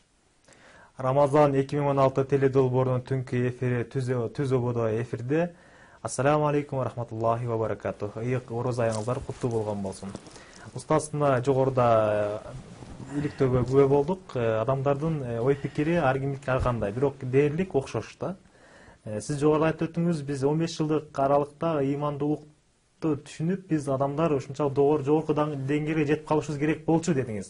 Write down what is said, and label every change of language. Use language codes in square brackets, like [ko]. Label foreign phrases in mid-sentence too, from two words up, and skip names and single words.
[ky] Рамазан 2016 теледолбоорунун түнкү эфири түз ободо эфирде. [ar] السلام عليكم ورحمة الله وبركاته. [ky] Ыйык ороза айыңыздар куттуу болгон болсун. Устазына жогоруда иликтөөгө күбө болдук. Адамдардын ой пикири ар кимдики ар кандай, бирок дээрлик окшош да. Сиз жогоруда айтып өттүңүз, биз 15 жылдык аралыкта ыймандуулукту түшүнүп, биз адамдар ушунчалык жогорку деңгээлге жетип калышыбыз керек болчу дедиңиз.